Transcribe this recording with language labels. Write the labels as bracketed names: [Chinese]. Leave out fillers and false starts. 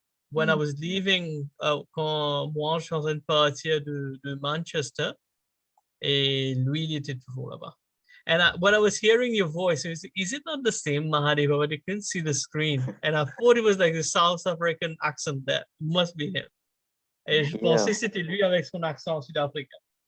[English] When I was leaving, [French] quand moi je suis en train de partir de Manchester, et lui il était toujours là-bas. [English] And when I was hearing your voice, is it not the same Mahadeva? But I couldn't see the screen. And I thought it was like the South African accent there. It must be him. [French] Et je pensais que c'était lui avec son accent sud-africain.